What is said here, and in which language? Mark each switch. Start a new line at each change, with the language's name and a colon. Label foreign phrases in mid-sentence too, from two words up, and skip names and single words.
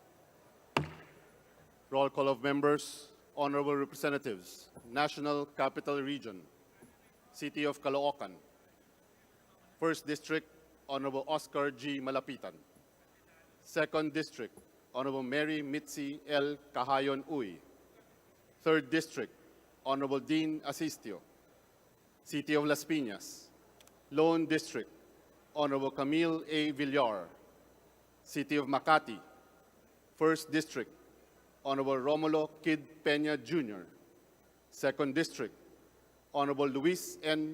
English: Roll call of members, honorable representatives, National Capital Region, City of Caloocan, First District, Honorable Oscar G. Malapitan, Second District, Honorable Mary Mitzi L. Cahayon Uy, Third District, Honorable Dean Asistio, City of Las Piñas, Lone District, Honorable Camille A. Villar, City of Makati, First District, Honorable Romulo Kid Peña Jr., Second District, Honorable Luis N.